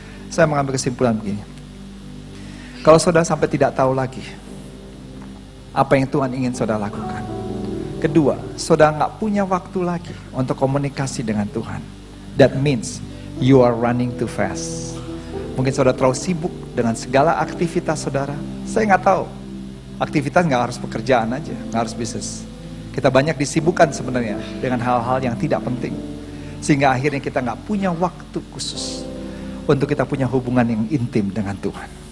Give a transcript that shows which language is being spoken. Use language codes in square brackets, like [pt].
[id] Saya mengambil kesimpulan begini. Kalau saudara sampai tidak tahu lagi apa yang Tuhan ingin saudara lakukan. Kedua, saudara nggak punya waktu lagi untuk komunikasi dengan Tuhan. [en] That means you are running too fast. [id] Mungkin saudara terlalu sibuk dengan segala aktivitas saudara. Saya nggak tahu. Aktivitas nggak harus pekerjaan aja, nggak harus bisnis. Kita banyak disibukkan sebenarnya dengan hal-hal yang tidak penting. Sehingga akhirnya kita nggak punya waktu khusus untuk kita punya hubungan yang intim dengan Tuhan.